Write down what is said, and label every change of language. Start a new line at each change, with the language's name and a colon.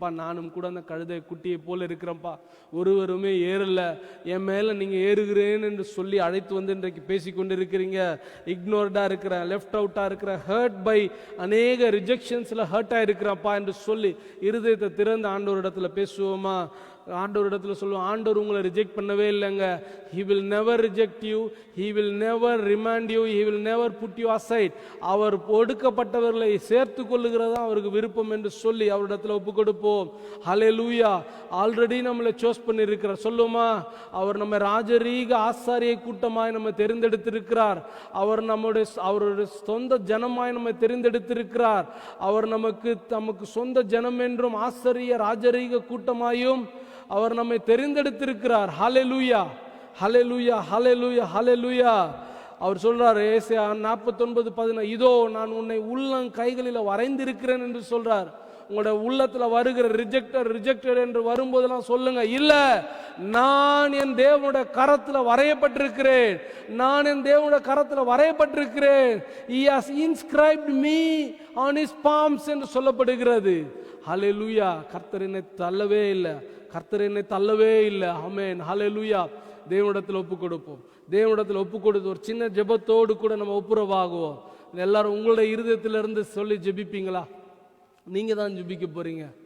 Tamil: அப்பா, நானும் கூட அந்த கழுதை குட்டியை போல இருக்கிறேன்ப்பா, ஒருவருமே ஏறல, என் மேலே நீங்கள் ஏறுகிறேன் என்று சொல்லி அழைத்து வந்து இன்றைக்கு பேசி கொண்டு இருக்கிறீங்க. இக்னோர்டாக இருக்கிறேன், லெஃப்ட் அவுட்டாக இருக்கிறேன், ஹர்ட் பை அநேக ரிஜெக்ஷன்ஸில் ஹர்ட்டாக இருக்கிறப்பா என்று சொல்லி இருதயத்தை திறந்து ஆண்டவரிடத்துல பேசுவோமா? ஆண்டவரிடத்துல சொல்லுவோம், ஆண்டவர் உங்களை ரிஜெக்ட் பண்ணவே இல்லைங்க.
English: He will never reject you, He will never remand you, He will never put you aside.
Tamil: அவர் ஒடுக்கப்பட்டவர்களை சேர்த்து கொள்ளுகிறதா அவருக்கு விருப்பம் என்று சொல்லி அவரிடத்துல ஒப்பு கொடுப்போம். ஹல்லேலூயா. ஆல்ரெடி நம்மளை சூஸ் பண்ணி இருக்கிறார். சொல்லுமா? அவர் நம்ம ராஜரீக ஆசாரிய கூட்டமாய் நம்ம தெரிந்தெடுத்திருக்கிறார். அவர் அவருடைய சொந்த ஜனமாய் நம்ம தெரிந்தெடுத்திருக்கிறார். அவர் நமக்கு சொந்த ஜனம் என்றும் ஆசாரிய ராஜரீக கூட்டமாயும் அவர் நம்மை தெரிந்தெடுத்திருக்கிறார். ஹல்லேலூயா, ஹல்லேலூயா, ஹல்லேலூயா, ஹல்லேலூயா. அவர் சொல்றார் ஏசாயா 49:10, இதோ நான் உன்னை உள்ளங்கைகளில் வரைந்திருக்கிறேன் என்று சொல்றார். உங்களோட உள்ளத்துல வருகிற ரிஜெக்டட் என்று வரும்போதெல்லாம் சொல்லுங்க, இல்ல, நான் என் தேவனுடைய கரத்துல வரையப்பட்டிருக்கிறேன், நான் என் தேவனுடைய கரத்துல வரையப்பட்டிருக்கிறேன்.
English: He has inscribed me on his palms
Tamil: என்று சொல்லப்படுகிறது. ஹல்லேலூயா. கர்த்தர் என்னை தள்ளவே இல்லை, கர்த்தர் என்னை தள்ளவே இல்லை. ஆமென். ஹல்லேலூயா. தேவனிடத்தில் ஒப்பு கொடுப்போம். தேவனிடத்தில் ஒப்பு கொடுத்து ஒரு சின்ன ஜெபத்தோடு கூட நம்ம ஒப்புரவாகுவோம். எல்லாரும் உங்களுடைய இருதயத்திலிருந்து சொல்லி ஜெபிப்பீங்களா? நீங்க தான் ஜெபிக்க போறீங்க.